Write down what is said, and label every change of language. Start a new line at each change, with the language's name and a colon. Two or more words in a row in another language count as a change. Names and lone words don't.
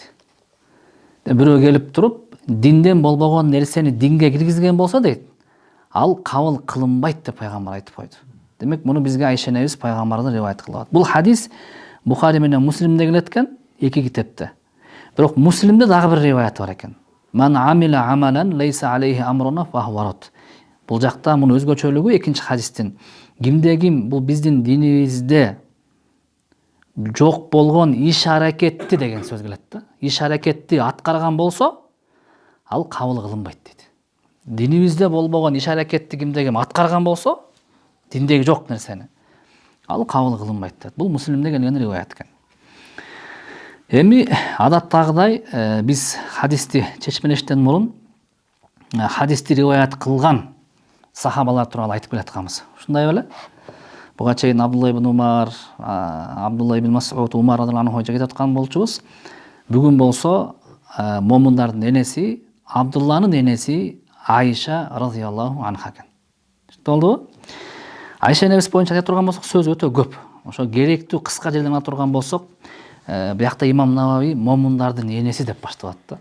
Kyrgyz: Бирөө келип туруп, динден болбогон нерсени динге киргизген болсо дейт, ал кабыл кылынбайт деп пайгамбар айтып койду. Демек, муну бизге Айша энебиз пайгамбардан риваят кылып атат. Бул хадис Бухари менен Муслимде келет экен, эки китепте. Бирок Муслимде дагы бир риваят бар экен.
Arabic: من عمل عملا ليس عليه أمرنا فهو رد.
Kyrgyz: Бул жакта мунун өзгөчөлүгү экинчи хадистин. Кимде ким бул биздин динибизде жок болгон иш аракетти деген сөз келет да. Иш аракетти аткарган болсо, ал кабыл кылынбайт дейт. Динибизде болбогон иш аракетти кимде ким аткарган болсо, диндеги жок нерсени, ал кабыл кылынбайт дейт. Бул Муслимде келген риваят экен. Эми адаттагыдай биз хадисти чечмелештен мурун хадисти риваят кылган сахабалар тууралуу айтып келатканбыз. Ушундай беле? Буга чейин Абдулла ибн Умар, Абдулла ибн Мас'уд, Умар
Arabic: رضي الله عنه
Kyrgyz: кетип аткан болчубуз. Бүгүн болсо момундардын энеси, Абдулланын энеси Айша
Arabic: رضي الله عنها
Kyrgyz: экен. Болдубу? Айша энебиз боюнча айта турган болсок, сөз өтө көп. Ошо керектүү кыска жерден ала турган болсок, биякта имам Навави момундардын энеси деп баштап атты.